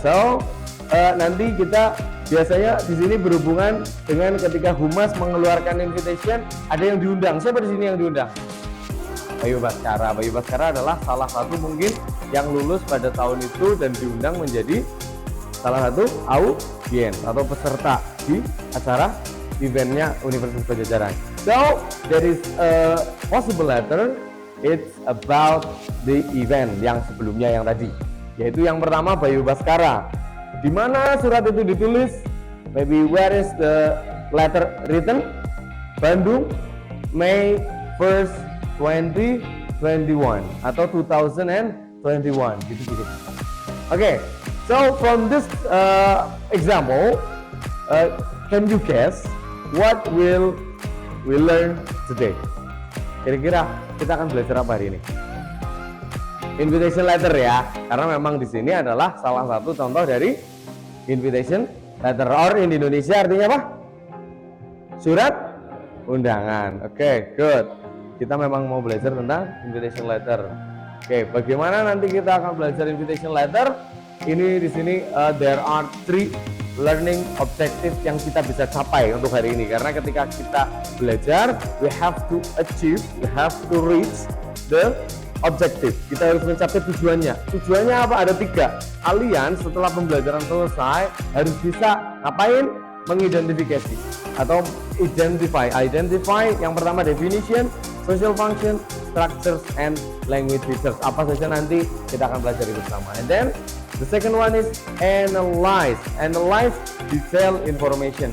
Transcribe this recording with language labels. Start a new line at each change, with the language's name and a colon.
Indonesian: So nanti kita biasanya di sini berhubungan dengan ketika humas mengeluarkan invitation, ada yang diundang. Siapa di sini yang diundang? Bayu Baskara. Bayu Baskara adalah salah satu mungkin yang lulus pada tahun itu dan diundang menjadi salah satu audiens atau peserta di acara eventnya Universitas Pajajaran.
English: So there is a possible letter.
Indonesian: It's about the event yang sebelumnya yang tadi, yaitu yang pertama Bayu Baskara. Di mana surat itu ditulis?
English: Maybe where is the letter written? Bandung, May 1st, 2021 atau 2021 gitu. Okay, so from this example, can you guess what will we learn today?
Indonesian: Kira-kira kita akan belajar apa hari ini? Invitation letter, ya, karena memang di sini adalah salah satu contoh dari invitation letter, or in Indonesia artinya apa? Surat undangan. Oke, good. Kita memang mau belajar tentang invitation letter. Oke, bagaimana nanti kita akan belajar invitation letter? Ini di sini there are 3 learning objective yang kita bisa capai untuk hari ini, karena ketika kita belajar we have to achieve, we have to reach the objective. Kita harus mencapai tujuannya. Tujuannya apa? Ada 3. Kalian setelah pembelajaran selesai harus bisa ngapain?
English: Mengidentifikasi atau identify yang pertama definition, social function, structures, and language features.
Indonesian: Apa saja nanti kita akan belajar itu bersama.
English: And then the second one is analyze detail information.